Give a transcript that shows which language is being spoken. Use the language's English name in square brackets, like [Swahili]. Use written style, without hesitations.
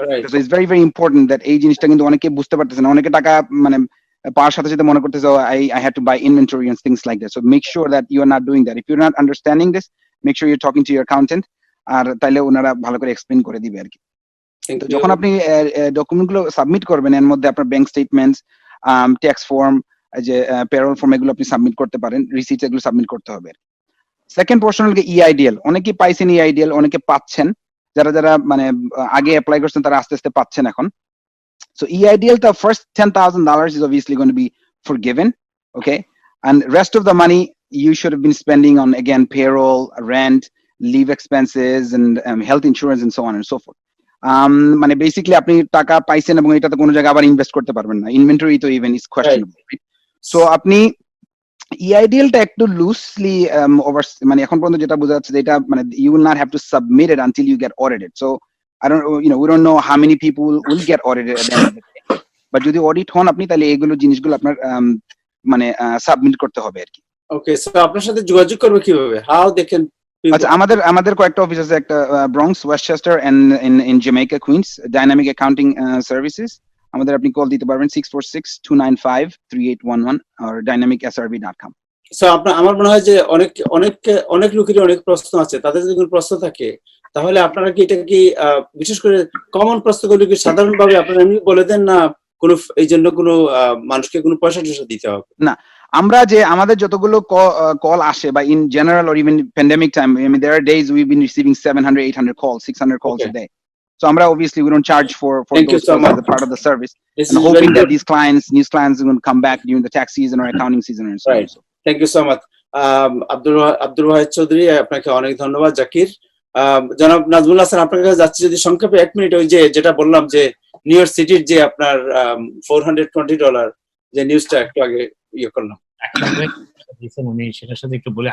[Bangla] So it's very very important that এই জিনিসটা কিন্তু অনেকে বুঝতে পারতেছে না। [English] অনেকে টাকা মানে পাওয়ার সাথে সাথে মনে করতেছে I had to buy inventory and things like that. So make sure that you are not doing that. If you're not understanding this, make sure you're talking to your accountant, আর তাইলে ওনারা ভালো করে এক্সপ্লেইন করে দিবে আর কি। [Bangla] তো যখন আপনি ডকুমেন্টগুলো সাবমিট করবেন, এর মধ্যে আপনার ব্যাংক স্টেটমেন্টস, ট্যাক্স ফর্ম, যে পেরোল ফর্ম, এগুলো আপনি সাবমিট করতে পারেন, রিসিট এগুলো সাবমিট করতে হবে। সেকেন্ড পোর্শন হলো EIDL। অনেকে পাইছেন EIDL, অনেকে পাচ্ছেন, যারা মানে আগে অ্যাপ্লাই করছেন তারা আস্তে আস্তে পাচ্ছেন এখন। [English] So EIDL, the first $10,000 is obviously going to be forgiven, okay? And rest of the money you should have been spending on, again, payroll, rent, leave expenses and health insurance and so on and so forth. [Bangla] মানে basically আপনি টাকা পাইছেন এবং এটাতে কোনো জায়গায় আবার invest করতে পারবেন না, ইনভেন্টরি তো ইভেন ইজ কোয়েশ্চেনেবল। সো আপনি EIDL টা একটু লুজলি ওভার, মানে এখন পর্যন্ত যেটা বোঝা যাচ্ছে যে এটা মানে you will not have to submit it until you get audited. [English] So I don't, we don't know how many people will get audited at the end of the day. [Bangla] But যদি অডিট হন আপনি তাহলে এগুলো জিনিসগুলো আপনার মানে submit করতে হবে আর কি। ওকে, সো আপনার সাথে যোগাযোগ করবে কিভাবে? How they can? আচ্ছা, আমাদের কয়েকটা অফিস আছে, একটা Bronx, Westchester end in Jamaica, queen's, dynamic accounting services. আমাদের আপনি কল দিতে পারবেন 646-295-3811 আর dynamicsrb.com। সো আমার মনে হয় যে অনেক লোকেরই অনেক প্রশ্ন আছে, তাদের যদি কোনো প্রশ্ন থাকে তাহলে আপনারা কি এটা কি বিশেষ করে কমন প্রশ্নগুলো কি সাধারণভাবে আপনারা এমনি বলে দেন, না কোনো এই জন্য কোনো মানুষকে কোনো পয়সা টয়সা দিতে হবে? [English] না, আমরা যে আমাদের যতগুলো কল আসে বা in general or even pandemic time, I mean there are days we've been receiving 700-800 calls, 600 calls a day. So Amra, obviously we don't charge for those calls as a part of the service, and hoping that these clients are going to come back during the tax season or accounting season and so on. Right. Thank you so much. [Bangla] Abdul Wahid Chowdhury, আপনাকে অনেক ধন্যবাদ। জাকির, জনাব নাজমুল হাসান আপনার কাছে যাচ্ছি, যদি সংক্ষেপে 1 minute ওই যেটা বললাম যে নিউ ইয়র্ক সিটির যে আপনার $420 যে নিউজটা একটু আগে ইয়ে করলাম, আমি সেটার সাথে একটু বলি।